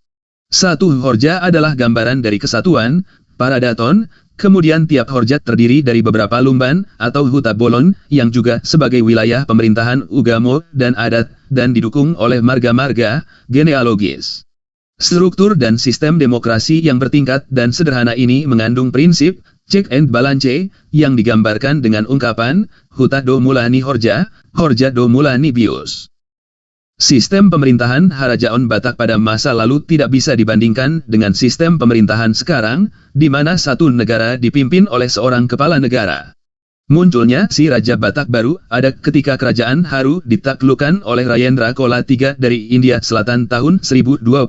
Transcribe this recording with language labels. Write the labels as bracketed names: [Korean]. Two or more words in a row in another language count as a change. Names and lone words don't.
[Indonesian] Satu horja adalah gambaran dari kesatuan, paradaton, kemudian tiap horja terdiri dari beberapa lumban atau [Batak Toba] huta bolon, [Indonesian] yang juga sebagai wilayah pemerintahan agama dan adat, dan didukung oleh marga-marga genealogis. Struktur dan sistem demokrasi yang bertingkat dan sederhana ini mengandung prinsip [English] check and balance [Indonesian] yang digambarkan dengan ungkapan [Batak Toba] huta do mulani horja, horja do mulani bius. [Indonesian] Sistem pemerintahan Harajaon Batak pada masa lalu tidak bisa dibandingkan dengan sistem pemerintahan sekarang, di mana satu negara dipimpin oleh seorang kepala negara. Munculnya si Raja Batak baru ada ketika kerajaan Haru ditaklukkan oleh Rajendra Chola III dari India Selatan tahun 1029.